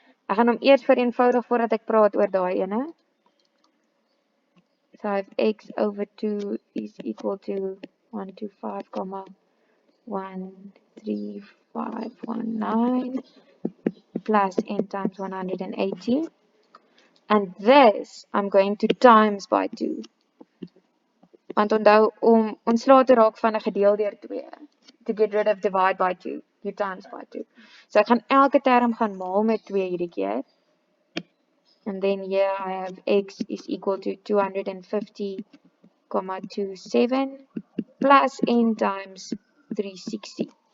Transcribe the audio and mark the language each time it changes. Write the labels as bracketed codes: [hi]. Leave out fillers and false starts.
[af] Ek gaan hom eers vereenvoudig voordat ek praat oor daai ene. [en] So I have x over 2 is equal to 125,13519 plus n times 180. And this I'm going to times by 2. [af] Want onthou om ontslae te raak van 'n gedeel deur 2. [en] To get rid of divide by 2, you times by 2. [af] So ek gaan elke term gaan maal met 2 hierdie keer. [en] And then here I have x is equal to 250,27 plus n times 360.